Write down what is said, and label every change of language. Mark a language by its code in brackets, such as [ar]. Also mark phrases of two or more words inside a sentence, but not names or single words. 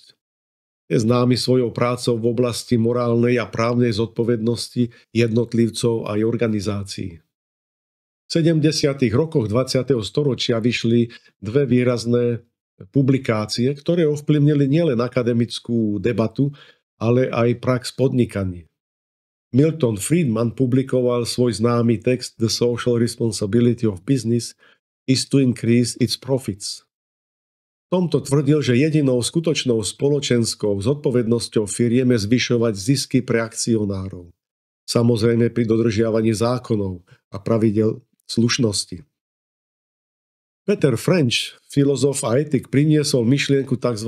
[sk] Je známy svojou prácou v oblasti morálnej a právnej zodpovednosti jednotlivcov aj organizácií. V 70. rokoch 20. storočia vyšli dve výrazné publikácie, ktoré ovplyvnili nielen akademickú debatu, ale aj prax podnikania. Milton Friedman publikoval svoj známy text The Social Responsibility of Business is to increase its profits. V tomto tvrdil, že jedinou skutočnou spoločenskou zodpovednosťou firiem je zvyšovať zisky pre akcionárov. Samozrejme pri dodržiavaní zákonov a pravidel slušnosti. Peter French, filozof a etik, priniesol myšlienku tzv.